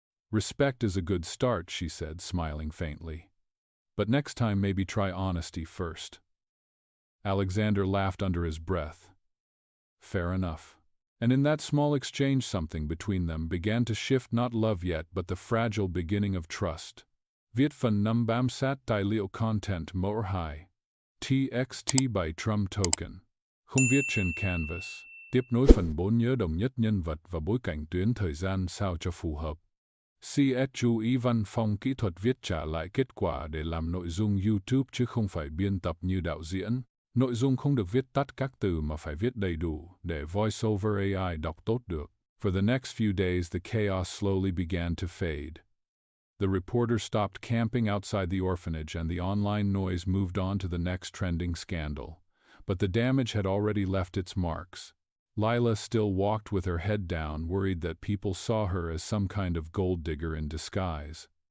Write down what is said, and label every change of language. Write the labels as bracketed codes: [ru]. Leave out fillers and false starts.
[en] "Respect is a good start," she said, smiling faintly. "But next time maybe try honesty first." Alexander laughed under his breath. "Fair enough." And in that small exchange something between them began to shift, not love yet, but the fragile beginning of trust. [vi] Viết phần 5 bám sát tài liệu content mẫu 2. TXT by Trump Token. Không viết trên Canvas. Tiếp nối phần 4 nhớ đồng nhất nhân vật và bối cảnh tuyến thời gian sao cho phù hợp. CS chú ý văn phong kỹ thuật viết trả lại kết quả để làm nội dung YouTube chứ không phải biên tập như đạo diễn. Nội dung không được viết tắt các từ mà phải viết đầy đủ để voiceover AI đọc tốt được. [en] For the next few days the chaos slowly began to fade. The reporter stopped camping outside the orphanage and the online noise moved on to the next trending scandal. But the damage had already left its marks. Lila still walked with her head down, worried that people saw her as some kind of gold digger in disguise.